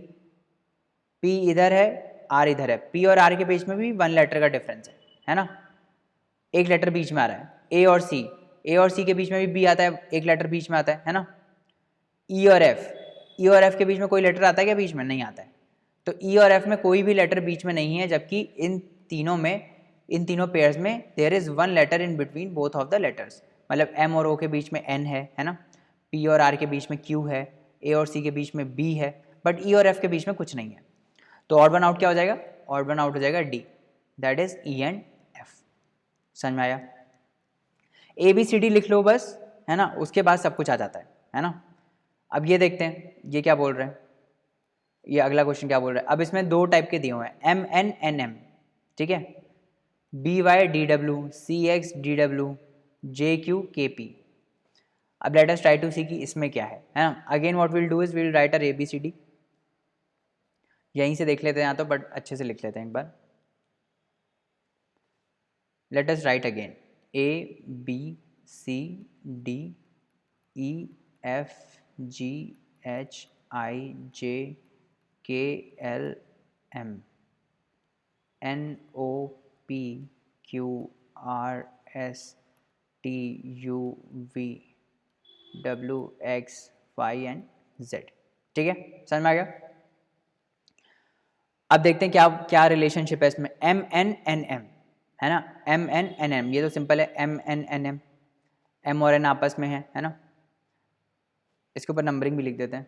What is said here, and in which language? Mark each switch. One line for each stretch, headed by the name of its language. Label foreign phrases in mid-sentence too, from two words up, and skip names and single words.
Hindi: पी इधर है, आर इधर है, पी और आर के बीच में भी 1 लेटर का डिफरेंस है ना, एक लेटर बीच में आ रहा है। ए और सी के बीच में भी बी आता है, एक लेटर बीच में आता है ना। ई और एफ के बीच में कोई लेटर आता है क्या बीच में? नहीं आता है। तो ई और एफ में कोई भी लेटर बीच में नहीं है, जबकि इन तीनों पेयर्स में
English: there is 1 letter in between both of the letters,
Hindi: मतलब एम और ओ के बीच में एन है ना, पी और आर के बीच में क्यू है, ए और सी के बीच में बी है, बट ई और एफ के बीच में कुछ नहीं है। तो
English: odd one out
Hindi: क्या हो जाएगा?
English: odd one out
Hindi: हो जाएगा डी,
English: that is E and F.
Hindi: समझ में आया? ए बी सी डी लिख लो बस, है ना, उसके बाद सब कुछ आ जाता है ना। अब ये देखते हैं ये क्या बोल रहे हैं, ये अगला क्वेश्चन क्या बोल रहा है। अब इसमें 2 टाइप के दिए हुए हैं, एम एन एन एम, ठीक है, बी वाई डी डब्ल्यू, सी एक्स डी डब्ल्यू, जे क्यू के पी। अब
English: let us try to see
Hindi: कि इसमें क्या है ना।
English: again what will do is will write a A B C D,
Hindi: यहीं से देख लेते हैं यहाँ तो, बट अच्छे से लिख लेते हैं एक बार.
English: let us write again. A B C D E F G H I J K L M N O P Q R S T U V W X Y एंड Z.
Hindi: ठीक है, समझ में आ गया. अब देखते हैं क्या क्या रिलेशनशिप है इसमें. M N N M है ना, M N N M, ये तो सिंपल है. M N N M, M और N आपस में है ना. इसके ऊपर नंबरिंग भी लिख देते हैं.